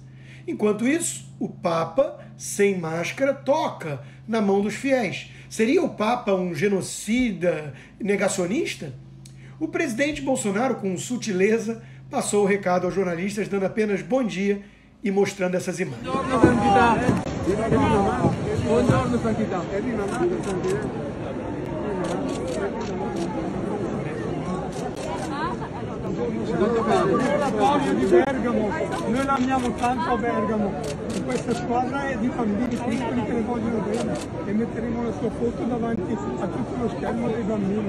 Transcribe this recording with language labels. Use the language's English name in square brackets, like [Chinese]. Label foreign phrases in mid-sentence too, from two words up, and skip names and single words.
[Portuguese] Enquanto isso, o Papa, sem máscara, toca na mão dos fiéis. Seria o Papa um genocida negacionista? O presidente Bolsonaro, com sutileza, passou o recado aos jornalistas, dando apenas bom dia e mostrando essas imagens. [Italian] L'appoggio di Bergamo, noi l'amiamo tanto a Bergamo, e questa squadra è di bambini piccoli che ne vogliono bene e metteremo la sua foto davanti a tutto lo schermo dei bambini.